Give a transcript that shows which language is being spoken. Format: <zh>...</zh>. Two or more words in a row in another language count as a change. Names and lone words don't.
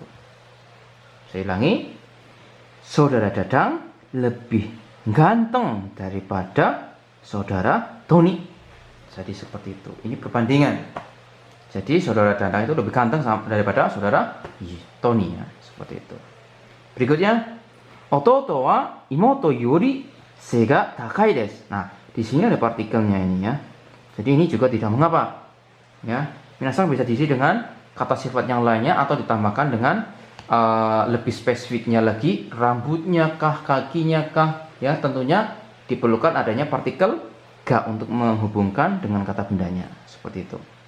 <id>Saya ulangi, saudara Dadang lebih ganteng daripada saudara Toni. Jadi seperti itu. Ini perbandingan. Jadi saudara Dadang itu lebih ganteng daripada saudara Toni ya, seperti itu. Berikutnya,</id> <ja>弟は妹より背が高いです.</ja> <id>Nah, di sini ada partikelnya ini ya. Jadi ini juga tidak mengapa. Ya, minasan bisa diisi dengan kata sifat yang lainnya atau ditambahkan dengan lebih spesifiknya lagi, rambutnya kah, kakinya kah, ya tentunya diperlukan adanya partikel ga untuk menghubungkan dengan kata bendanya, seperti itu.</id>